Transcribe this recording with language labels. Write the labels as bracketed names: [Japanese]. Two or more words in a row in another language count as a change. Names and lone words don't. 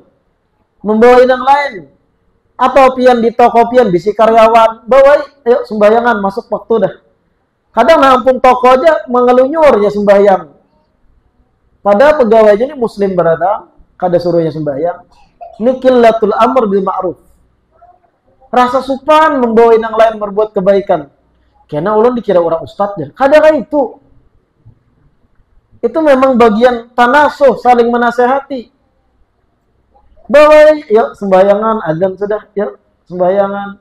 [Banjar] Membawa yang lain. Atau pian di toko pian bisi karyawan, bawa ayo sembayangan masuk waktu dah. Kadang nampung toko aja mengelunyur ya sembahyang. Padahal pegawainya ini muslim berada, kada suruhnya sembahyang. [Arabic] Ini qillatul amr bil ma'ruf. [Banjar] Rasa supan membawa yang lain berbuat kebaikan. Karena ulun dikira orang ustadznya. Kada kayak itu. Itu memang bagian tanasuh, saling menasehati. Bawa yuk sembayangan, azan sudah, yuk sembayangan.